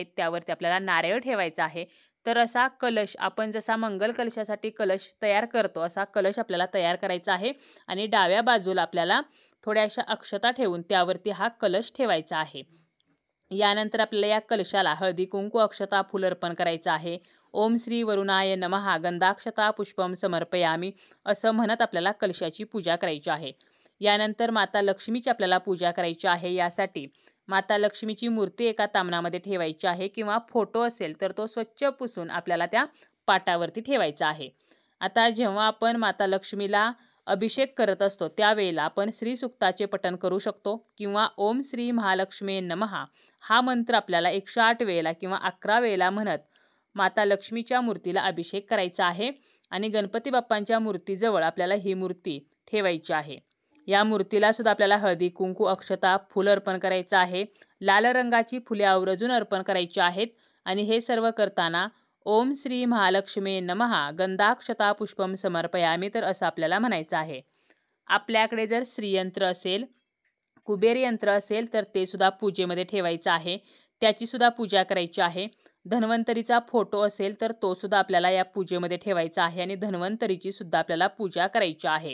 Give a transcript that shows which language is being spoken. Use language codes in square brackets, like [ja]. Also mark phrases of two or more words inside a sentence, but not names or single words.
[mr] त्यावरती आपल्याला नारळ ठेवायचा आहे. तर असा कलश आपण जसा मंगल कलशासाठी कलश तयार करतो असा कलश आपल्याला तयार करायचा आहे आणि डाव्या बाजूला आपल्याला थोड्याशा अक्षता ठेवून त्यावरती हा कलश ठेवायचा आहे. यानंतर आपल्याला या कलशाला हळदी कुंकू, अक्षता, फूल अर्पण करायचं आहे. [sa] ओम श्री वरुणाय नमः गंधाक्षता पुष्पम समर्पयामी [mr] असं म्हणत आपल्याला कलशाची पूजा करायची आहे. यानंतर माता लक्ष्मीची आपल्याला पूजा करायची आहे. यासाठी माता लक्ष्मीची मूर्ती एका तामणामध्ये ठेवायची आहे किंवा फोटो असेल तर तो स्वच्छ पुसून आपल्याला त्या पाटावरती ठेवायचा आहे. आता जेव्हा आपण माता लक्ष्मीला अभिषेक करत असतो त्यावेळेला आपण श्री सुक्ताचे पठण करू शकतो किंवा [sa] ओम श्री महालक्ष्मी नमः [mr] हा मंत्र आपल्याला 108 वेळेला किंवा 11 वेळेला म्हणत माता लक्ष्मीच्या मूर्तीला अभिषेक करायचा आहे आणि गणपती बाप्पांच्या मूर्तीजवळ आपल्याला ही मूर्ती ठेवायची आहे. या मूर्तीला सुद्धा आपल्याला हळदी कुंकू अक्षता फुल अर्पण करायचं आहे. लाल रंगाची फुले आवर्जून अर्पण करायची आहेत आणि हे सर्व करताना [sa] ओम श्री महालक्ष्मी नमः गंधाक्षता पुष्पम समर्पयामी [mr] तर असं आपल्याला म्हणायचं आहे. आपल्याकडे जर श्रीयंत्र असेल कुबेर यंत्र असेल तर ते सुद्धा पूजेमध्ये ठेवायचं आहे. त्याची सुद्धा पूजा करायची आहे. धन्वंतरीचा फोटो असेल तर तो सुद्धा आपल्याला या पूजेमध्ये ठेवायचा आहे आणि धन्वंतरीची सुद्धा आपल्याला पूजा करायची आहे.